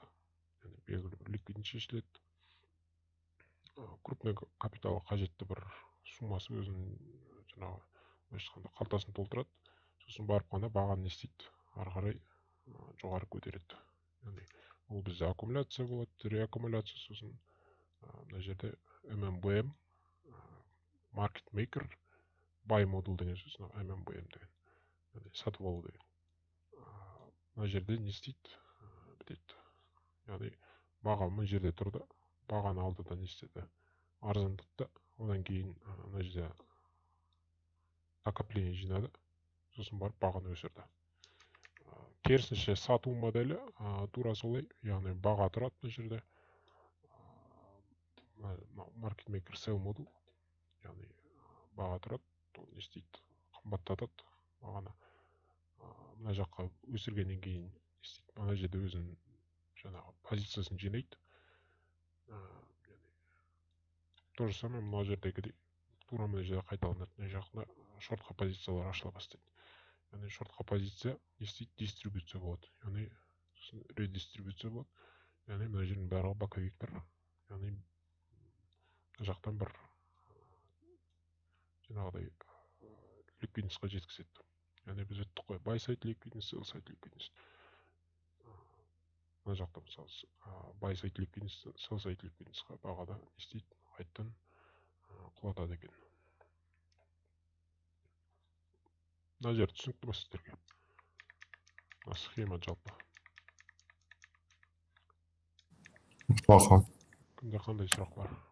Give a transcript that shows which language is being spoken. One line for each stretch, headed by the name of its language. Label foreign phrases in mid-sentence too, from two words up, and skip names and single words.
Kazakh: Яғни белгілі бір ликвидность шешіледі. Крупный капиталға қажетті бір суммасы өзінің жаңағы былайша айтқанда қалтасын толтырады. Сосын барып қана бағаны не істейді? Ары қарай жоғары көтереді. Яғни ол бізде аккумуляция болады, реаккумуляция, сосын мына жерде MMBM,
English: market maker, buy
Kazakh: модуль деген сөз, MMBM деген. Яғни сатып алу деген. Мына жерде не істейді? Бітеді. Яғни баға мына жерде тұрды. Бағаны алды да не істеді? Арзандатты. Одан кейін мына жерде накопление жинады. Сосын барып бағаны өсірді. Керісінше сату моделі тура солай. Яғни баға тұрады мына жерде.
English: Market maker sell модуль.
Kazakh: Яғни баға тұрады. Ол не істейді? Қымбаттатады бағаны. Мына жаққа өсіргеннен кейін не істейді? Мына жерде өзінің жаңағы позициясын жинайды.
Russian: То же самое
Kazakh: мына жердегідей тура мына жерде қайталанады. Мына жақында шортқа позициялар ашыла бастайды. Яғни шортқа позиция не істейді? Дистрибуция болады. Яғни редистрибуция болады. Яғни мына жердің барлығы боковиктер. Яғни мына жақтан бір жаңағыдай ликвидностьқа жеткізеді. Яғни біз өттік қой,
English: buy side liquidность, sell side liquidность.
Kazakh: Мына жақта мысалы
English: buy side liquidность, sell side liquidностьқа
Kazakh: бағада не істейді? Қайттан құлатады екен. Мына жер түсінікті ма сіздерге? Схема жалпы. Аха. Кімде қандай сұрақ бар?